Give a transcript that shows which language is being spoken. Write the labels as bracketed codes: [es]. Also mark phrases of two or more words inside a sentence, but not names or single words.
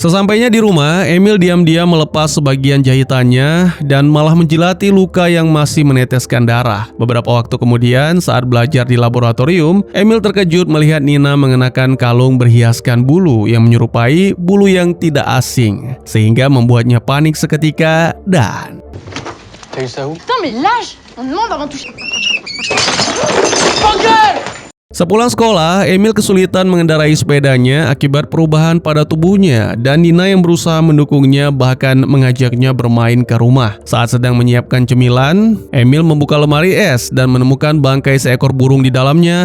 [id] Sesampainya di rumah, Emil diam-diam melepas sebagian jahitannya dan malah menjilati luka yang masih meneteskan darah. Beberapa waktu kemudian, saat belajar di laboratorium, Emil terkejut melihat Nina mengenakan kalung berhiaskan bulu yang menyerupai bulu yang tidak asing, sehingga membuatnya panik seketika dan... [fr] T'as eu ça où? Putain, mais lâche! On demande avant de toucher. [id] Sepulang sekolah, Emil kesulitan mengendarai sepedanya akibat perubahan pada tubuhnya dan Nina yang berusaha mendukungnya bahkan mengajaknya bermain ke rumah. Saat sedang menyiapkan cemilan, Emil membuka lemari es dan menemukan bangkai seekor burung di dalamnya.